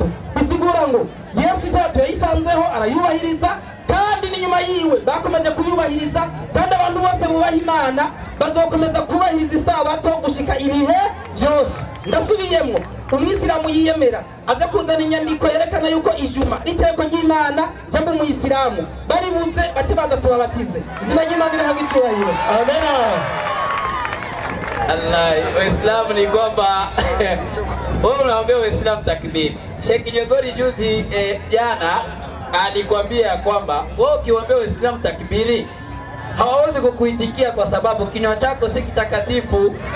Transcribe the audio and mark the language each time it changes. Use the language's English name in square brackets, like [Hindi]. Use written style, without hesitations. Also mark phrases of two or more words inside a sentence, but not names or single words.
[Rundi] Bisigura ngo Yesu isabato yayisanzeho arayubahiriza kandi n'inyuma yiwe bakomeje kuyubahiriza kandi abantu bose bubaha Imana bazokomeza kubahiriza isabato gushika ibihe byose. Ndasubiyemo umwisilamu yiyemera aza kuzana inyandiko yerekana yuko ijuma riteko ry'Imana cyangwa umuyisilamu bari buze bace baza tubabatize. Izina ry'Imana rihabwe icyubahiro. Amen. [Swahili] Allah, Waislamu ni kwamba wewe unaambia Waislamu takbir. Sheikh Jogori juzi jana alikwambia kwamba wewe ukiwaambia Waislamu takbiri hawawezi kukuitikia kwa sababu kinywa chako si kitakatifu.